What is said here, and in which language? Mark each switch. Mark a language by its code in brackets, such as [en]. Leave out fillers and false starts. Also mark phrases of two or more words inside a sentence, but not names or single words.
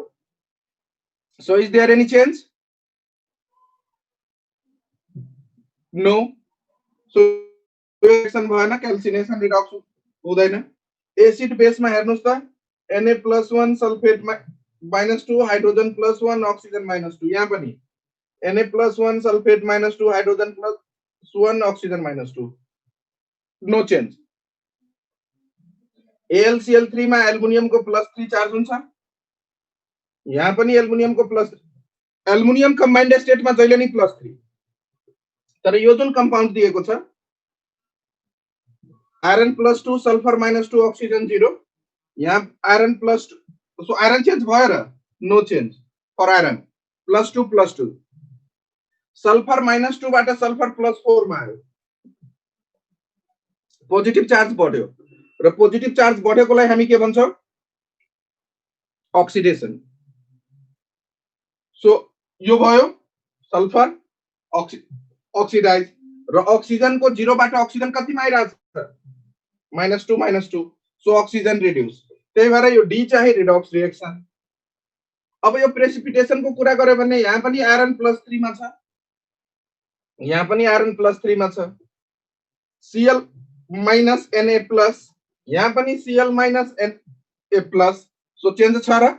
[en] so is there any change? no. [ne] सो रिएक्सन भएन, क्याल्सिनेसन रिडक्स हुँदैन। एसिड बेसमा हेर्नुस् त Na+1 सल्फेट -2 हाइड्रोजन +1 ऑक्सीजन -2, यहाँ पनि Na+1 सल्फेट -2 हाइड्रोजन +1 ऑक्सीजन -2, [en] no change. [ne] AlCl3 मा एल्युमिनियम को +3 चार्ज हुन्छ, यहाँ पनि एल्युमिनियम को एल्युमिनियम [en] combined state [ne] में जहिले नि +3। तर यो जुन कम्पाउन्ड दिएको छ आयरन +2 सल्फर -2 ऑक्सीजन 0, यहाँ आयरन +2, सो आयरन चेंज भयो र? [en] no change for iron [ne] +2 सल्फर -2 बाट सल्फर +4 मा आयो, [en] positive charge [ne] बढ्यो र [en] positive charge [ne] बढेकोलाई हामी के भन्छौं? अक्सिडेसन। सो यो भयो [en] sulfur oxidize [ne] र ऑक्सीजन को 0 बाट ऑक्सीजन कतिमा आइराछ? [en] -2 so oxygen reduce. [ne] त्यही भएर यो डी चाहिँ [en] redox reaction. [ne] अब यो प्रेसिपिटेसन को कुरा गर्यो भने यहाँ पनि आयरन +3 मा छ, यहाँ पनि आयरन +3 मा छ, Cl Na+, यहाँ पनि Cl Na+, सो चेन्ज छ र?